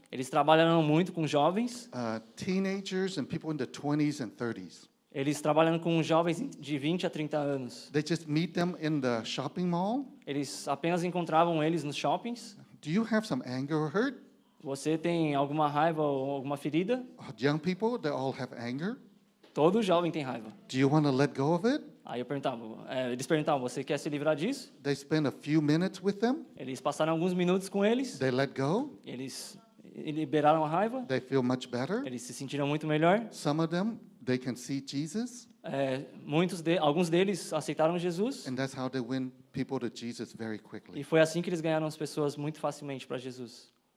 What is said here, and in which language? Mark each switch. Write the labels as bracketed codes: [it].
[pt] Eles trabalharam muito com jovens. [en] teenagers, and people in the 20s and 30s. [pt] Eles trabalham com jovens de 20 a 30 anos. [en] They just meet them in the shopping mall. [pt] Eles apenas encontravam eles nos shoppings. [en] Do you have some anger or hurt? [pt] Você tem alguma raiva ou alguma ferida? [en] Young people, they all have anger. [pt] Todo jovem tem raiva. [en] Do you want to let go of it? [pt] Aí eles perguntavam, você quer se livrar disso? [en] They spend a few minutes with them. [pt] Eles passaram alguns minutos com eles. [en] They let go. [pt] Eles liberaram a raiva. [en] They feel much better. [pt] Eles se sentiram muito melhor. [en] Some of them, they can see Jesus. [pt] Alguns deles aceitaram Jesus. [en] And that's how they win people to Jesus very quickly. [pt] E foi assim que eles ganharam as pessoas muito facilmente para Jesus.